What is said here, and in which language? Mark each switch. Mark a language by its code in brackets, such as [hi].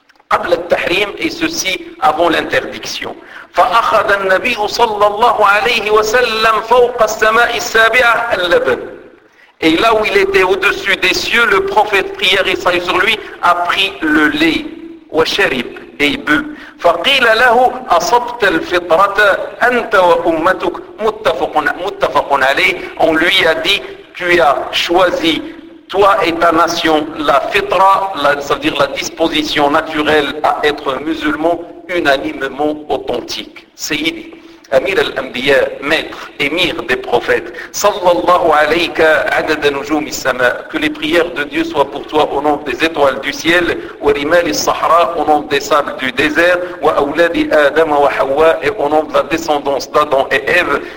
[ar] قَبْلَ التَّحْرِيمِ [fr] Et ceci avant l'interdiction. [ar] فَأَخَذَ النَّبِيُّ صَلَّى اللَّهُ عَلَيْهِ وَسَلَّمْ فَوْقَ السَّمَاءِ السَّابِعَةِ اللَّبَنْ [fr] Et là où il était au-dessus des cieux, le prophète prière et salut sur lui a pris le lait. [ar] وشرب اي بو فقيل له اصبت الفطره انت وامتك متفق عليه [fr] on lui a dit tu as choisi toi et ta nation, la fitra, c'est-à-dire la disposition naturelle à être musulman, unanimement authentique. [ar] Sayyidi, Amir al-Anbiya, [fr] maître, émir des prophètes, [ar] sallallahu alayka adada nujum al-sama, [fr] que les prières de Dieu soient pour toi au nombre des étoiles du ciel, [ar] wa rimal al-sahra, [fr] au nombre des sables du désert, [ar] wa awladi adama wa hawa, [fr] et au nombre de la descendance d'Adam et Ève.